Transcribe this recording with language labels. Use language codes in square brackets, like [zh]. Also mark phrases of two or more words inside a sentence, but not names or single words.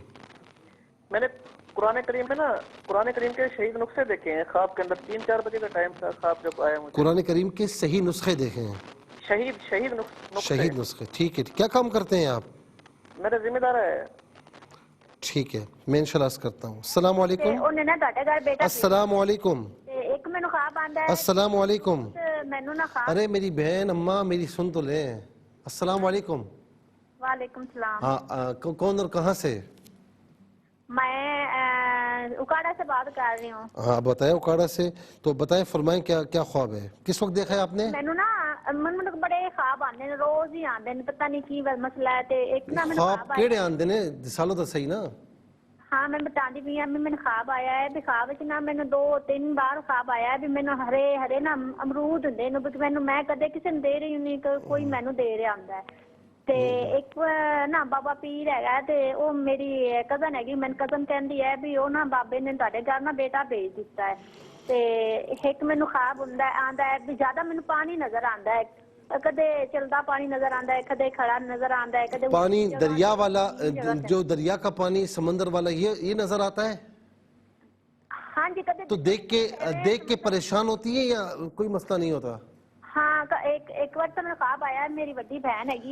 [ur] میں نے قرآن کریم میں قرآن کریم کے شہید نسخے دیکھے ہیں خواب کے اندر، 3-4 بجے کا ٹائم تھا خواب جب آیا مجھے۔ قرآن کریم کے صحیح نسخے دیکھے ہیں؟ شہید نسخے۔ شہید نسخے، ٹھیک ہے۔ کیا کام کرتے ہیں آپ؟ میرا ذمہ دار ہے۔ ٹھیک ہے، میں انشاءاللہ عرض کرتا ہوں۔ السلام علیکم۔ [pa] ਉਹਨੇ ਨਾ ਤੁਹਾਡੇ ਘਰ ਬੇਟਾ [ur] السلام علیکم۔ [pa] ਤੇ ਇੱਕ ਮੈਨੂੰ ਖਾਬ ਆਂਦਾ ਹੈ [ur] السلام علیکم۔ [pa] ਮੈਨੂੰ ਨਾ ਖਾਬ [ur] ارے میری بہن اماں میری سن تو لیں۔ السلام علیکم۔ وعلیکم السلام۔ ہاں کون اور کہاں سے؟ میں اکاڑا سے بات کر رہی ہوں۔ ہاں بتائیں اکاڑا سے، تو بتائیں فرمائیں کیا خواب ہے، کس وقت دیکھا ہے آپ نے؟ [pa] ਮੈਨੂੰ ਨਾ ਮੈਨੂੰ ਬੜੇ ਖਾਬ ਆਉਂਦੇ ਨੇ ਰੋਜ਼ ਹੀ ਆਉਂਦੇ ਨੇ ਪਤਾ ਨਹੀਂ ਕੀ ਮਸਲਾ ਹੈ ਤੇ ਇੱਕ ਨਾ ਮੈਨੂੰ [ur] خواب [pa] ਖਾਬ ਕਿਹੜੇ ਆਉਂਦੇ ਨੇ ਸਾਲੋ ਤਾਂ ਸਹੀ ਨਾ। ਹਾਂ ਮੈਂ ਬਤਾਉਂਦੀ ਪਈ ਹਾਂ ਵੀ ਮੈਨੂੰ ਖਾਬ ਆਇਆ ਹੈ ਵੀ ਖਾਬ ਵਿੱਚ ਨਾ ਮੈਨੂੰ 2-3 ਵਾਰ ਖਾਬ ਆਇਆ ਹੈ ਵੀ ਮੈਨੂੰ ਹਰੇ ਨਾ ਅਮਰੂਦ ਹੁੰਦੇ ਨੇ ਵੀ ਮੈਨੂੰ ਮੈਂ ਕਦੇ ਕਿਸੇ ਨੂੰ ਦੇ ਰਹੀ ਨਹੀਂ, ਕੋਈ ਮੈਨੂੰ ਦੇ ਰਿਹਾ ਹੁੰਦਾ ਹੈ। ਤੇ ਇੱਕ ਨਾ ਬਾਬਾ ਪੀਰ ਹੈਗਾ ਤੇ ਉਹ ਮੇਰੀ ਕਜ਼ਨ ਹੈਗੀ, ਮੈਨੂੰ ਕਜ਼ਨ ਕਹਿੰਦੀ ਹੈ ਵੀ ਉਹ ਨਾ ਬਾਬੇ ਨੇ ਤੁਹਾਡੇ ਘਰ ਨਾ ਬੇਟਾ ਭੇਜ ਦਿੱਤਾ ਹੈ। ਤੇ ਇੱਕ ਮੈਨੂੰ ਖਾਬ ਆਂਦਾ ਹੈ ਵੀ ਜ਼ਿਆਦਾ ਮੈਨੂੰ ਪਾਣੀ ਨਜ਼ਰ ਆਂਦਾ ਹੈ, ਕਦੇ ਚਲਦਾ ਪਾਣੀ ਨਜ਼ਰ ਆਂਦਾ ہے, کدے کھڑا نظر آندا ہے، کدے [ur] پانی دریا والا، جو دریا کا پانی سمندر والا یہ نظر آتا ہے؟ [pa] ہاں جی کدے [ur] تو دیکھ کے پریشان ہوتی ہے یا کوئی مسئلہ نہیں ہوتا؟ ہاں ایک وقت تو میرا خواب آیا ہے، میری بڑی بہن ہے